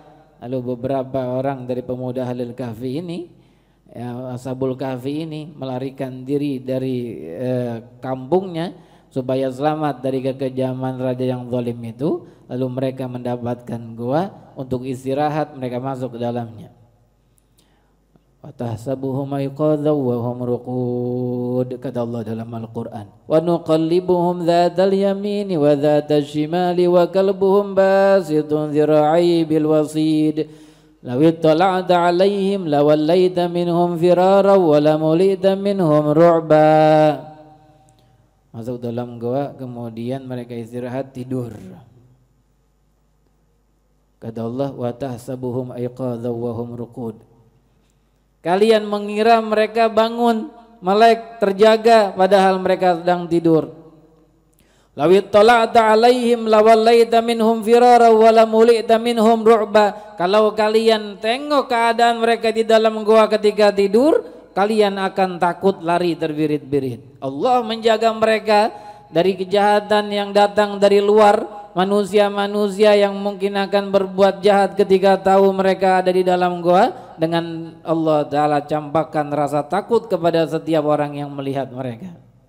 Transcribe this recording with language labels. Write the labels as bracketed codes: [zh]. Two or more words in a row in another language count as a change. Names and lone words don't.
[id] Lalu beberapa orang dari pemuda Ahlul Kahfi ini, ya, Ashabul Kahfi ini melarikan diri dari kampungnya supaya selamat dari kekejaman raja yang zalim itu. Lalu mereka mendapatkan gua untuk istirahat, mereka masuk ke dalamnya. [ar] وتحسبهم أيقاظا وهم رقود, [id] kata Allah dalam Al-Qur'an. [ar] ونقلبهم ذات اليمين وذات الشمال وكلبهم باسط ذراعيه بالوصيد. لو اطلعت عليهم لوليت منهم فرارا ولملئت منهم رعبا. [id] Masuk dalam goa, kemudian mereka istirahat tidur. Kata Allah, [ar] وتحسبهم أيقاظا وهم رقود. [id] Kalian mengira mereka bangun, melek, terjaga, padahal mereka sedang tidur. [ar] لو اطلعت عليهم لوليت منهم فرارا ولملئت منهم رعبا. [id] Kalau kalian tengok keadaan mereka di dalam gua ketika tidur, kalian akan takut lari terbirit-birit. Allah menjaga mereka dari kejahatan yang datang dari luar. Manusia-manusia yang mungkin akan berbuat jahat ketika tahu mereka ada di dalam gua, dengan [ar] الله تعالى [id] campakkan rasa takut kepada setiap orang yang melihat mereka.